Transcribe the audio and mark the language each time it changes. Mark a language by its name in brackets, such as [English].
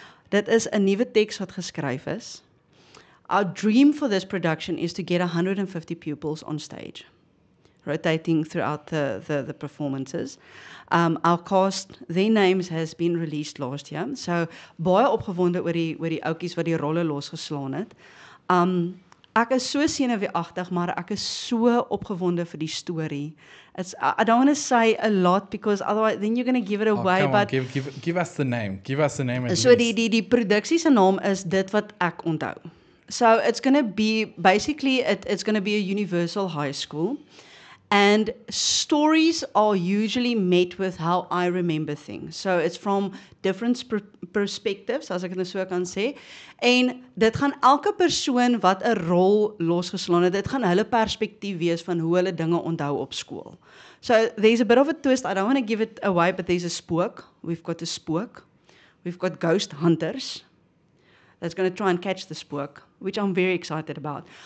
[Afrikaans] Dit is 'n nuwe teks wat geskryf is. [English] Our dream for this production is to get 150 pupils on stage, rotating throughout the performances. Our cast, their names has been released last year. [Afrikaans] So baie opgewonde oor die ouetjies wat die rolle losgeslaan het. Ek is so senuweeagtig, maar ek is so opgewonde vir die storie. [English] I don't want to say a lot because otherwise then you're going to give it away. Come on, But give us the name. Give us the name. at so least. [Afrikaans] die produksie se naam is dit wat ek onthou. [English] So it's going to be basically it's going to be a universal high school. And stories are usually met with how I remember things. So it's from different perspectives, [Afrikaans] as ek dit so kan sê. En dit gaan elke persoon wat 'n rol losgeslaan het, dit gaan hulle perspektief wees van hoe hulle dinge onthou op skool. [English] So there's a bit of a twist. I don't want to give it away, but there's a spook. We've got a spook. We've got ghost hunters that's going to try and catch the spook, which I'm very excited about.